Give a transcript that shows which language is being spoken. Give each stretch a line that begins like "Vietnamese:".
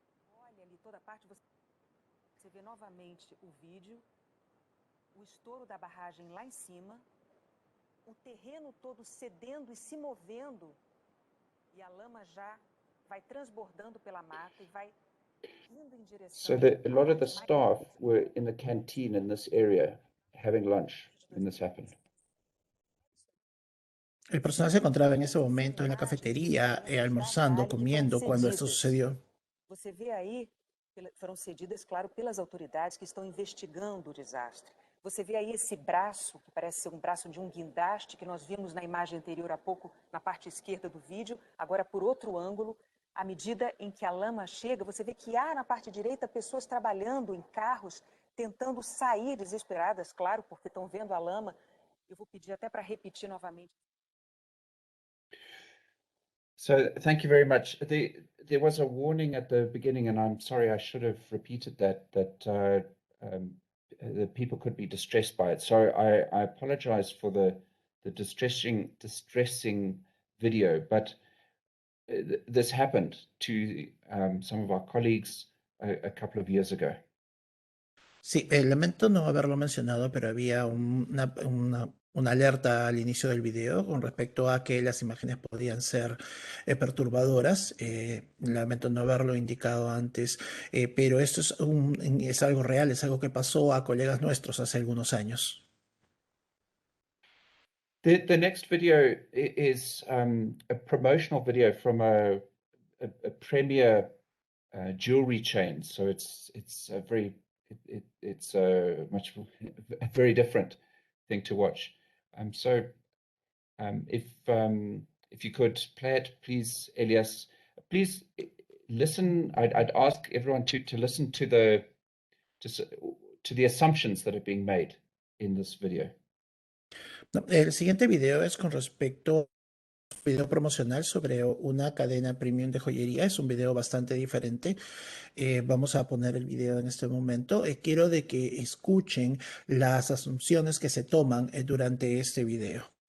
Portuguese: Olha ali toda a parte, você vê novamente o vídeo, o estouro da barragem lá em cima, o terreno todo cedendo e se movendo, e a lama já vai transbordando pela mata e vai indo em direção.
English: So a lot of the staff were in the canteen in this area having lunch when this happened.
Spanish: El personal se encontraba en ese momento en la cafetería, almorzando, comiendo, cuando esto sucedió.
Portuguese: Você vê aí, foram cedidas, claro, pelas autoridades que estão investigando o desastre. Você vê aí esse braço, que parece ser um braço de um guindaste, que nós vimos na imagem anterior há pouco, na parte esquerda do vídeo, agora por outro ângulo. À medida em que a lama chega, você vê que há na parte direita pessoas trabalhando em carros, tentando sair desesperadas, claro, porque estão vendo a lama. Eu vou pedir até para repetir novamente.
English: So thank you very much. There was a warning at the beginning, and I'm sorry, I should have repeated that people could be distressed by it. So I apologize for the distressing video, but this happened to some of our colleagues a couple of years ago.
Spanish: Sí, lamento no haberlo mencionado, pero había una alerta al inicio del video con respecto a que las imágenes podían ser perturbadoras. Lamento no haberlo indicado antes, pero esto es algo real, es algo que pasó a colegas nuestros hace algunos años.
English: The next video is a promotional video from a premier jewelry chain. So it's a very different thing to watch. So if you could play it, please, Elias. Please listen. I'd ask everyone to listen to the assumptions that are being made in this video.
Spanish: No, el siguiente video es con respecto a un video promocional sobre una cadena premium de joyería. Es un video bastante diferente. Vamos a poner el video en este momento. Quiero de que escuchen las asunciones que se toman durante este video.